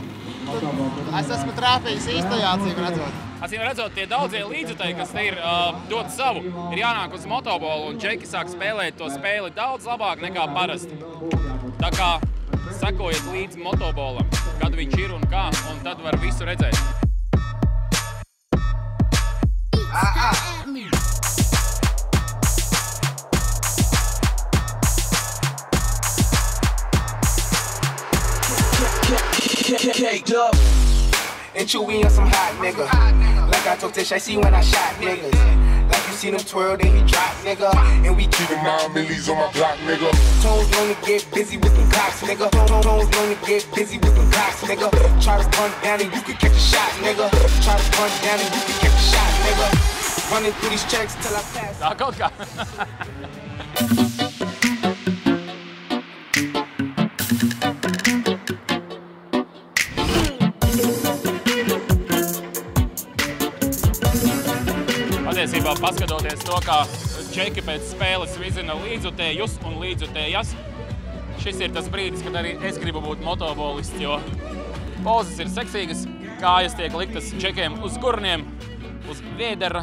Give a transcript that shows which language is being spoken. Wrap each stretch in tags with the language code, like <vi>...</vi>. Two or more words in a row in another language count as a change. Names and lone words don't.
<lv>Nu, Es esmu trāpījis īstajā, acīm redzot. Acīm redzot, tie daudzie līdzjutēji, kas te ir dot savu, ir jānāk uz motobolu, un džeki sāk spēlēt to spēli daudz labāk nekā parasti. Tā kā sekojiet līdz motobolam, kad viņš ir un kā, un tad var visu redzēt.</lv> <en>Caked up and chewy on some hot nigga. Like I told Tish, I see when I shot niggas. Like you seen him twirl, then he drop, nigga. And we keepin' 9 millis on my block, nigga. Tones known to get busy with them cops, nigga. Tones known to get busy with them cops, nigga. Try to run down and you can catch a shot, nigga. Try to run down and you can catch a shot, nigga. Running through these checks till I pass.</en> <lv>Tā kaut kā. Patiesībā, paskatoties to, kā džeki pēc spēles vizina līdzjutējus un līdzjutējas, šis ir tas brīdis, kad arī es gribu būt motobolists, jo pozas ir seksīgas, kājas tiek liktas džekiem uz gurniem, uz vēdera.</lv>